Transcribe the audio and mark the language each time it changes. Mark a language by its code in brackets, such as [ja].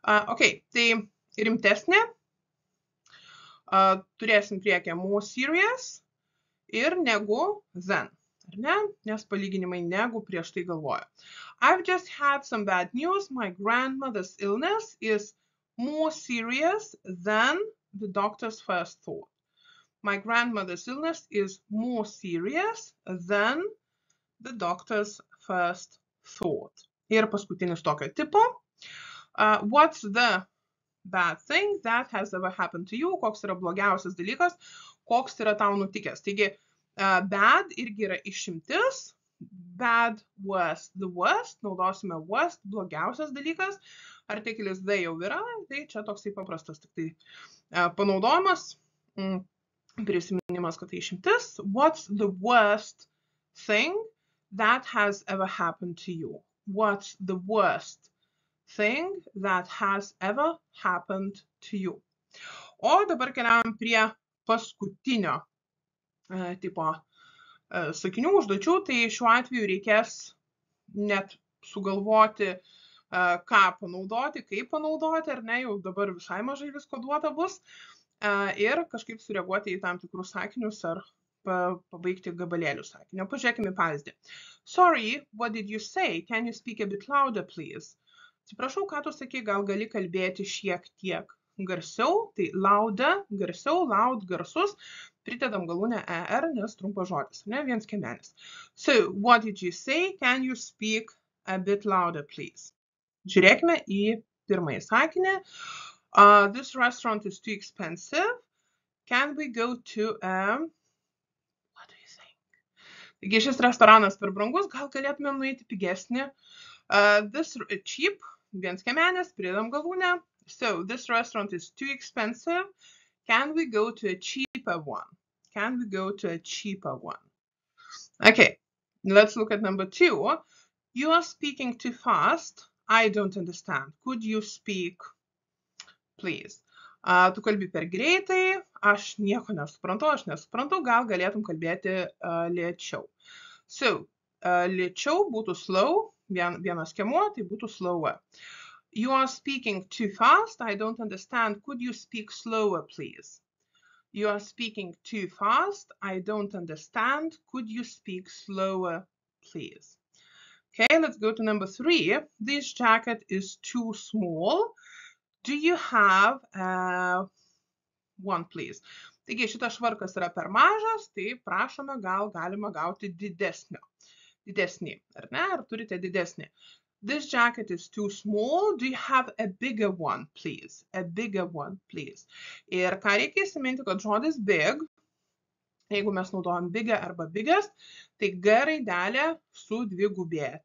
[lt] Ok, tai rimtesnė. Turėsim priekyje more serious ir negu than. Ar ne? Nes palyginimai negu prieš tai galvoja. [en] I've just had some bad news. My grandmother's illness is more serious than the doctor's first thought. My grandmother's illness is more serious than the doctor's first thought. [lt] Ir paskutinis tokio tipo. [en] What's the bad thing that has ever happened to you? [lt] Koks yra blogiausias dalykas? Koks yra tau nutikęs? Taigi, bad irgi yra išimtis. Bad, worst. The worst, naudosime worst, blogiausias dalykas. Artikelis the jau yra, tai čia toksai paprastas tik tai panaudojimas. Prisiminimas, kad tai išimtis. [en] What's the worst thing that has ever happened to you? What's the worst thing that has ever happened to you? [lt] O dabar keliaujam prie paskutinio tipo sakinių užduočių, tai šiuo atveju reikės net sugalvoti, ką panaudoti, kaip panaudoti, ar ne, jau dabar visai mažai visko duota bus, ir kažkaip sureaguoti į tam tikrus sakinius ar pabaigti gabalėlių sakinio. Pažiūrėkime pavyzdį. [en] Sorry, what did you say? Can you speak a bit louder, please? [lt] Atsiprašau, ką tu sakei, gal gali kalbėti šiek tiek garsiau, tai louder, garsiau, loud, garsus, pridedam galūnę er, nes trumpas žodis, ne, vienas skiemenis. [en] So, what did you say? Can you speak a bit louder, please? [lt] Žiūrėkime į pirmąjį sakinį. [en] This restaurant is too expensive. Can we go to what do you think? [lt] Taigi šis restoranas per brangus, gal galėtumėm nueiti pigesnį. This cheap, vienas skiemenis, pridedam galūnę. [en] So, this restaurant is too expensive. Can we go to a cheaper one? Can we go to a cheaper one? Okay, let's look at number 2. You are speaking too fast. I don't understand. Could you speak, please? [lt] Tu kalbi per greitai, aš nieko nesuprantu, gal galėtum kalbėti lėčiau. So, lėčiau būtų slow, vienas skiemuo, tai būtų slower. [en] You are speaking too fast. I don't understand. Could you speak slower, please? You are speaking too fast. I don't understand. Could you speak slower, please? Okay, let's go to number 3. This jacket is too small. Do you have one, please? [lt] Taigi, šitas švarkas yra per mažas, tai prašome, gal galima gauti didesnį, ar ne? Ar turite didesnį? [en] This jacket is too small. Do you have a bigger one, please? A bigger one, please. [lt] Ir ką reikia įsiminti, kad žodis big, jeigu mes naudojam bigger arba biggest, tai G raidelė su dvigubėja.